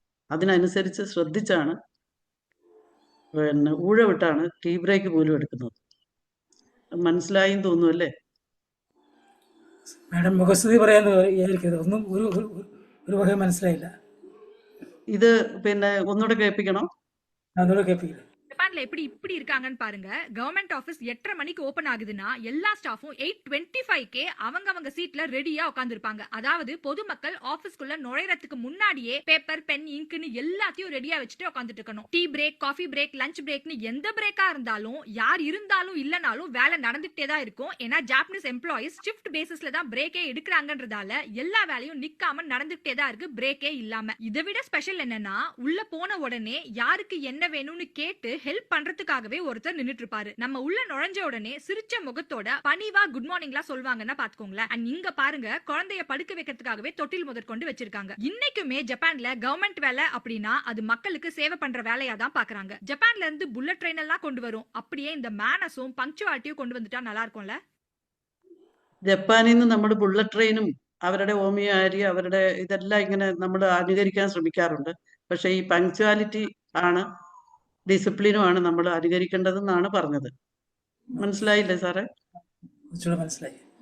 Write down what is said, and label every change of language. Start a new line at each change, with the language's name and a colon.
Malayalam: അതിനനുസരിച്ച് ശ്രദ്ധിച്ചാണ് ഊഴവിട്ടാണ് tea break പോലും എടുക്കുന്നത്. മനസ്സിലായി തോന്നുന്നു അല്ലേ? മാഡം മുഖസ്തുതി പറയാന്ന് വിചാരിക്കരുത്, ഒന്നും ഒരു വക മനസ്സിലായില്ല. ഇത് ഒന്നുകൂടെ കേൾപ്പിക്കണം.
Tamil: அதோட கேட்பீங்க. ஜப்பான்ல இப்படி இருக்காங்கன்னு பாருங்க. கவர்மெண்ட் ஆபீஸ் 8:30 மணிக்கு ஓபன் ஆகுதுன்னா எல்லா ஸ்டாஃபும் 8:25 அவங்க சீட்ல ரெடியா உட்கார்ந்திருப்பாங்க. அதாவது பொதுமக்கள் ஆபீஸ்க்குள்ள நுழையறதுக்கு முன்னாடியே பேப்பர், பென், இங்க்னு எல்லாத்தையும் ரெடியா வச்சுட்டு உட்கார்ந்துட்டு இருக்கணும். Tea break, coffee break, lunch பிரேக்னு எந்த பிரேக்கா இருந்தாலும் யார் இருந்தாலும் இல்லனாலும் வேலை நடந்துகிட்டே தான் இருக்கும். ஏன்னா ஜாப்பனீஸ் எம்ப்ளாயிஸ் ஷிஃப்ட் பேசிஸ்ல தான் பிரேக்கே எடுக்கிறாங்கன்றதால எல்லா வேலையும் நிக்காம நடந்துகிட்டே தான் இருக்கு, பிரேக்கே இல்லாம. இதை விட ஸ்பெஷல் என்னன்னா உள்ள போன உடனே யாருக்கு என்ன வேணும்னு கேட்டு ஹெல்ப் பண்றதுக்காகவே ஒருத்தர் நின்னுட்டு இருப்பாரு. நம்ம உள்ள நுழைஞ்ச உடனே சிரிச்ச முகத்தோட பணிவா குட் மார்னிங்லாம் சொல்வாங்கன்னா பாத்துக்கோங்களேன். அண்ட் இங்க பாருங்க, குழந்தைய படுக்க வைக்கிறதுக்காகவே தொட்டில் முதற்கொண்டு வச்சிருக்காங்க. இன்னைக்குமே ஜப்பான்ல கவர்மெண்ட் வேலை அப்படின்னா அது மக்களுக்கு சேவை பண்ற வேலையா தான் பாக்குறாங்க. ஜப்பான்ல இருந்து புல்லட் ட்ரெயின் எல்லாம் கொண்டு வரும். அப்படியே இந்த மேனஸும் பங்க்சுவாலிட்டியும் கொண்டு வந்துட்டா நல்லா இருக்கும்ல.
Malayalam: ജപ്പാനിൽ നിന്ന് നമ്മുടെ ബുള്ളറ്റ് ട്രെയിനും അവരുടെ ഹോമിയോ ആരി അവരുടെ ഇതെല്ലാം ഇങ്ങനെ നമ്മൾ അനുകരിക്കാൻ ശ്രമിക്കാറുണ്ട്. പക്ഷെ ഈ പങ്ക്ച്വാലിറ്റി ആണ്, ഡിസിപ്ലിനുമാണ് നമ്മൾ അനുകരിക്കേണ്ടതെന്നാണ് പറഞ്ഞത്. മനസ്സിലായില്ലേ സാറേ? കുറച്ചുകൂടെ മനസ്സിലായി.